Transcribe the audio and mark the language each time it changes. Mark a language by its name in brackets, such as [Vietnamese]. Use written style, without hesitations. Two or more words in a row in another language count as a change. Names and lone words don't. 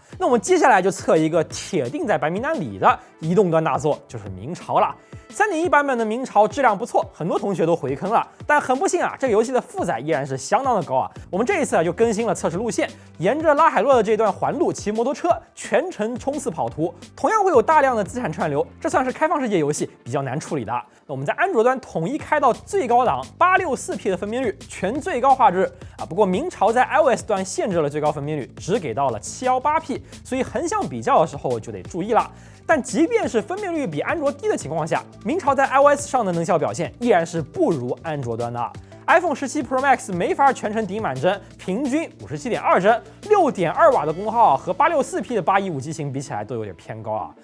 [Chinese] 那我們接下來就測一個鐵定在白名單裡的移動端大作，就是明朝了。3.1 版本的明朝質量不錯，很多同學都回坑了，但很不幸啊，這個遊戲的負載依然是相當的高啊。我們這一次就更新了測試路線，沿着拉海洛的這段環路騎摩托車，全程衝刺跑圖，同樣會有大量的資產串流，這算是開放世界遊戲比較難處理的。那我們在安卓端統一開到最高檔 864P 的分辨率，全最高畫質啊。不過明朝在 iOS 端限制了最高分辨率，只給到了718P，所以橫向比較的時候就得注意了。但即便是分辨率比安卓低的情況下，明朝在 iOS 上的能效表現依然是不如安卓端的。iPhone 17 Pro Max 沒法全程頂滿幀，平均57.2幀，6.2瓦的功耗和864P 的815機型比起來都有點偏高啊。